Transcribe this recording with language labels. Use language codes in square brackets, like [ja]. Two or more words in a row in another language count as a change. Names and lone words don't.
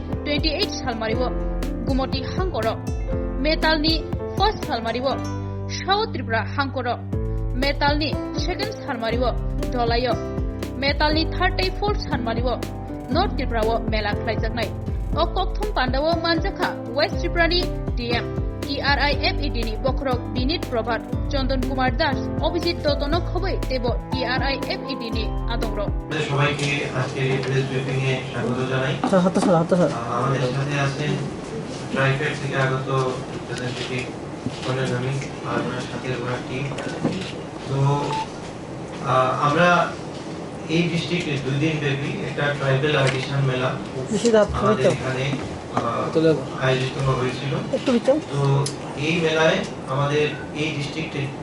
[trp] 28 Halmariwo Gumoti Hangkoro Metalni 1st Halmariwo South Tripura Hangkoro Metalni 2nd Halmariwo Dolayo Metalni 34th Halmariwo North Tripura Mela Klaijaknai O Kokthum Pandawo Manjaka West Tripura ni DM TRIFED ni Bokrok Binit Prabhat Chandan Kumar Das Obhijit Totonok Khoboi Tebo TRIFED ni Adongro [bn] সবাইকে আজকে [en] press briefing [bn] এ স্বাগত জানাই আমাদের সাথে আছেন ট্রাইফেড থেকে আগত রিপ্রেজেন্টেটিভ কর্নেল আমি আর ওনার সাথে ওনার টিম তো আমরা এই ডিস্ট্রিক্টে 2 দিন ব্যাপী একটা [en] tribal artisan [bn] মেলা আমাদের এখানে আয়োজিত হয়েছিল তো এই মেলায় আমাদের এই ডিস্ট্রিক্টে